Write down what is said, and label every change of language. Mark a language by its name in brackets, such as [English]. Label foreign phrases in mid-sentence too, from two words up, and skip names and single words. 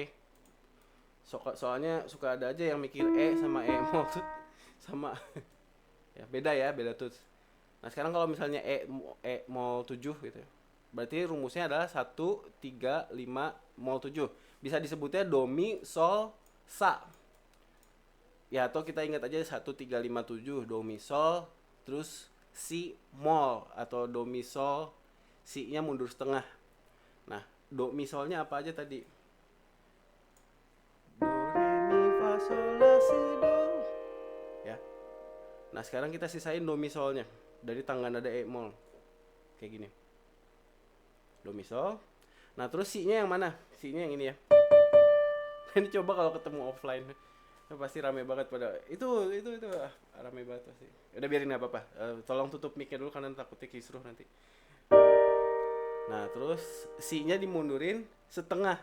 [Indonesian] Soalnya suka ada aja yang mikir E sama E-mol tuh sama, ya beda tuh. Nah sekarang kalau misalnya E-mol 7 gitu ya. Berarti rumusnya adalah 1, 3, 5, mol 7. Bisa disebutnya do, mi, sol, sa. Ya atau kita ingat aja 1, 3, 5, 7. Do, mi, sol. Terus si, mol. Atau do, mi, sol. Si nya mundur setengah. Nah do, mi, solnya apa aja tadi? Do, re, mi, fa, sol, la, si, do. Ya. Nah sekarang kita sisain do, mi, solnya. Dari tangga nada E-mol. Kayak gini. Do, mi, sol. Nah terus si-nya yang mana? Si-nya yang ini ya. Ini coba kalau ketemu offline pasti rame banget pada itu rame banget pasti. Udah biarin nggak apa-apa. Tolong tutup mic-nya dulu karena takutnya kisruh nanti. Nah terus si-nya dimundurin setengah.